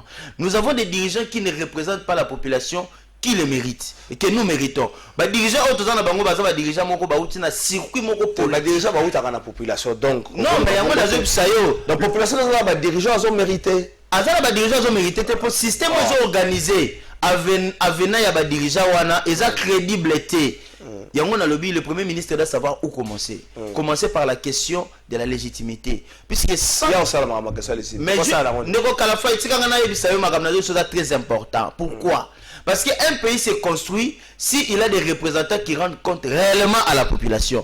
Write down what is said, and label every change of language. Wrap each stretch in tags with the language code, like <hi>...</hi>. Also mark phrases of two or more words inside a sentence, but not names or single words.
<fr>Nous avons des dirigeants qui ne représentent pas la population qui le mérite et que nous méritons. Les dirigeants dirigeants circuit la population donc non mais la population les dirigeants ont mérité. Les dirigeants ont mérité pour le système organisé avenant</fr> <ln>ya ba dirigeants wana eza crédibilité Yango na lobby,</ln> <fr>le premier ministre doit savoir où commencer. Commencer par la question de la légitimité. Puisque sans... Mais Ndeko Kalafa, c'est très important. Pourquoi? Parce qu'un pays se construit s'il a des représentants qui rendent compte réellement à la population.</fr>